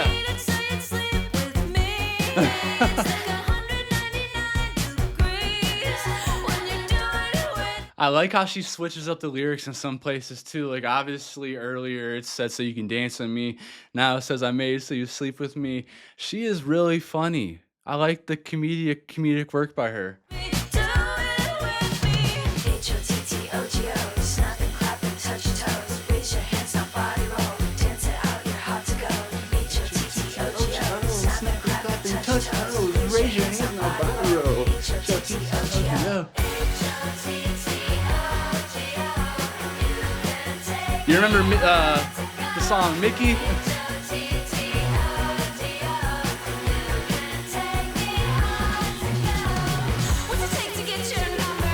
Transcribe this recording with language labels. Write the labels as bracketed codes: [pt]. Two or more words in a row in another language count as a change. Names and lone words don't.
[en] ready to tell you to sleep with me. It's like 199 degrees when you do it with I like how she switches up the lyrics in some places too. Like obviously earlier it said so you can dance with me. Now it says I made so you sleep with me. She is really funny. I like the comedic work by her. me, do it with me. H-O-T-T-O-G-O, snapping, clapping, touch your toes. Raise your hands on body roll, dance it out, you're hot to go. H-O-T-T-O-G-O, snapping, clapping, touch your toes. Raise your hands on body roll, H-O-T-T-O-G-O. You remember the song Mickey? What's it take to get your number?